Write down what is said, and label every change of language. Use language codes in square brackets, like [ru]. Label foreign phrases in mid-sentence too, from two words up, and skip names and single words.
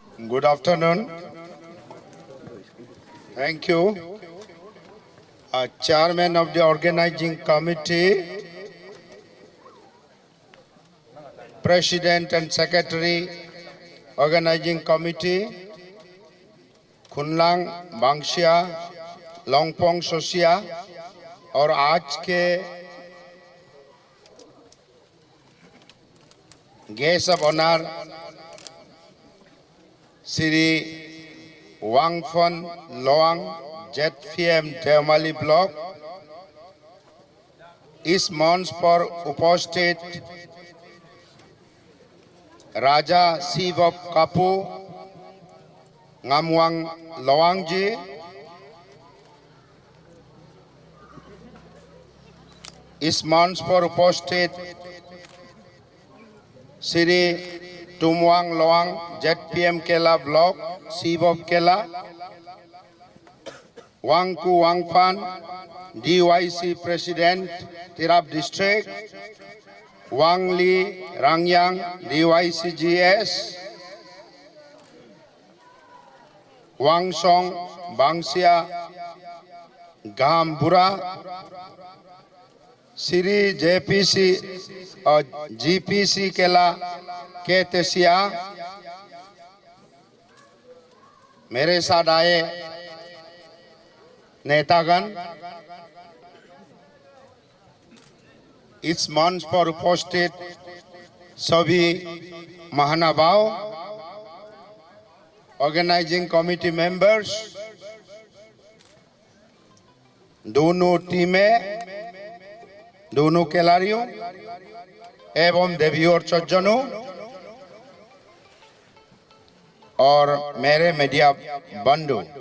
[en] Good afternoon. Thank you. Chairman of the organizing committee, President and Secretary, organizing committee, [hi] खुनलांग बांगशिया लोंगपोंग सोसिया और आज के [en] guest of honor [hi] श्री वांगफन लोआंग ZPM देवमाली ब्लॉक इस मंच पर उपस्थित राजा सिवप कापू Ngamwang Loangji, इस मंच पर उपस्थित श्री टुमवांग लोआंग ZPM केला ब्लॉक सिवप केला वांगकू वांगफान DYC प्रेसिडेंट तिराप डिस्ट्रिक्ट वांगली रांगयांग DYC GS वांगसोंग बांगसिया गामबुरा श्री JPC और GPC केला केतेसिया मेरे साथ आए नेतागण इस मंच पर उपस्थित सभी महानुभाव [en] organizing committee members [hi] दोनों टीमें दोनों खिलाड़ियों एवं देवियों और सज्जनों और मेरे मीडिया बंधु